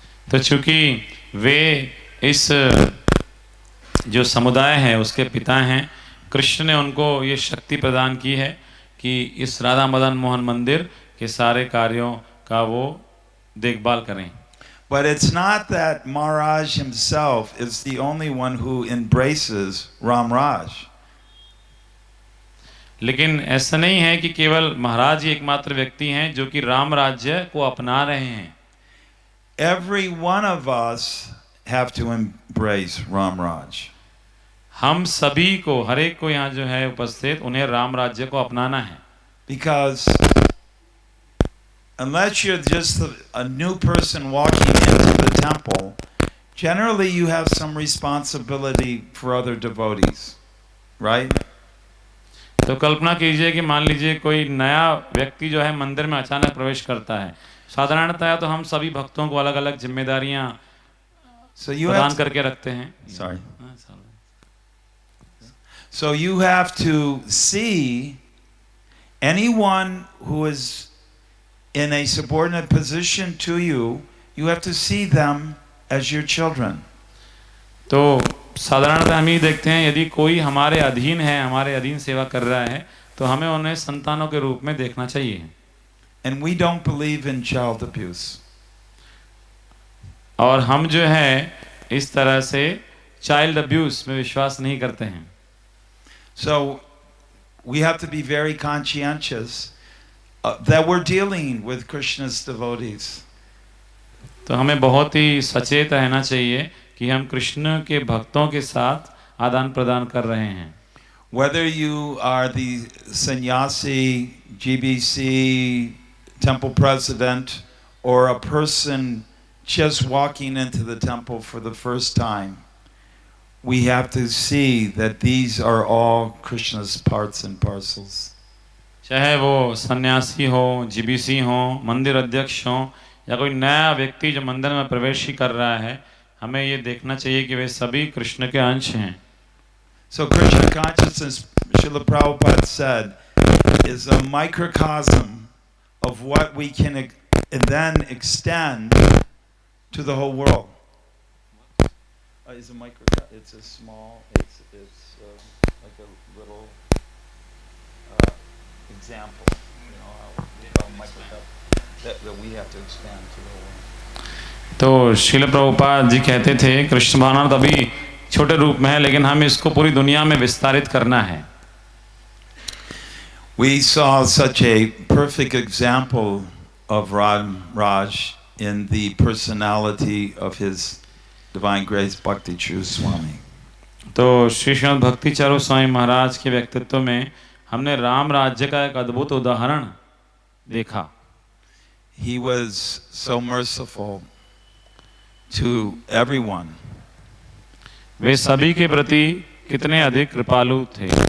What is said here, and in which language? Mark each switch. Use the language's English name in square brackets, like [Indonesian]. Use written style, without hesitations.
[Hindi] तो चूंकि वे इस जो समुदाय है उसके पिता हैं, कृष्ण ने उनको ये शक्ति प्रदान की है कि इस राधा मदन मोहन मंदिर के सारे कार्यों का वो देखभाल करें. [English] But it's not that Maharaj himself is the only one who embraces Ram Raj. [Hindi] लेकिन ऐसा नहीं है कि केवल महाराज ही एकमात्र व्यक्ति हैं जो कि राम राज्य को अपना रहे हैं. [English] Every one of us have to embrace Ram Raj. [Hindi] हम सभी को, हर एक को यहाँ जो है उपस्थित, उन्हें राम राज्य को अपनाना है. [English] Because unless you're just a new person walking into the temple, generally you have some responsibility for other devotees, right? [Hindi] तो कल्पना कीजिए कि मान लीजिए कोई नया व्यक्ति जो है मंदिर में अचानक प्रवेश करता है. साधारणतः तो हम सभी भक्तों को अलग अलग जिम्मेदारियां प्रदान करके रखते हैं. [English] Sorry. So you have to see anyone who is in a subordinate position to you, you have to see them as your children. [Hindi] तो साधारणतः हम ही देखते हैं यदि कोई हमारे अधीन है, हमारे अधीन सेवा कर रहा है, तो हमें उन्हें संतानों के रूप में देखना चाहिए. [English] And we don't believe in child abuse. [Hindi] और हम जो है इस तरह से [English] child abuse [Hindi] में विश्वास नहीं करते हैं. [English] So we have to be very conscientious that we're dealing with Krishna's devotees. [Hindi] तो हमें बहुत ही सचेत रहना चाहिए कि हम कृष्ण के भक्तों के साथ आदान प्रदान कर रहे हैं। [English] Whether you are the sannyasi, GBC, temple president, or a person just walking into the temple for the first time, we have to see that these are all Krishna's parts and parcels. [Hindi] चाहे वो सन्यासी हो, GBC हो, मंदिर अध्यक्ष हो या कोई नया व्यक्ति जो मंदिर में प्रवेश ही कर रहा है, हमें ये देखना चाहिए कि वे सभी कृष्ण के अंश हैं। [English] So Krishna consciousness, Srila Prabhupada said, is a microcosm of what we can then extend to the whole world. It's a microcosm. It's a small. It's like a little example. You know, how we call microcosm that we have to expand to the whole world. [Hindi] तो श्रील प्रभुपाद जी कहते थे कृष्ण भावना तभी छोटे रूप में है, लेकिन हमें इसको पूरी दुनिया में विस्तारित करना है। [English] We saw such a perfect example of Raj in the personality of his Divine Grace Bhakti True Swami. [Hindi] तो श्री श्रीमद् भक्ति चारू स्वामी महाराज के व्यक्तित्व में हमने राम राज्य का एक अद्भुत उदाहरण देखा। [English] He was so merciful to everyone. [Hindi] वे सभी के प्रति कितने अधिक कृपालु थे।